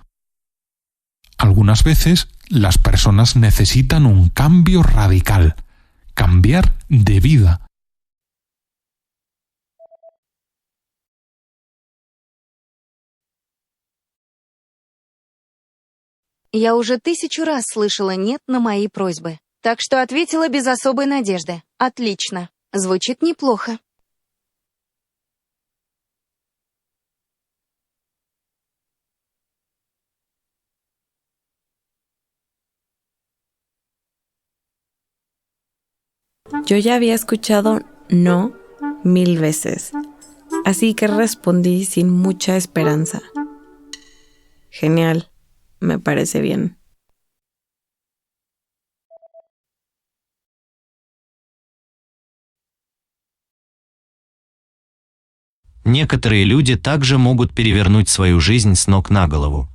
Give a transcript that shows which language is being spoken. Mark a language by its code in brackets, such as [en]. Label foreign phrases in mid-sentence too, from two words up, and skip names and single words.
[es] Algunas veces las personas necesitan un cambio radical, cambiar de vida. [ru] Я уже 1000 раз слышала «нет» на мои просьбы, так что ответила без особой надежды. Отлично. Звучит неплохо. [es] Yo ya había escuchado no 1000 veces, así que respondí sin mucha esperanza. Genial, me parece bien. [ru] Некоторые люди также могут перевернуть свою жизнь с ног на голову.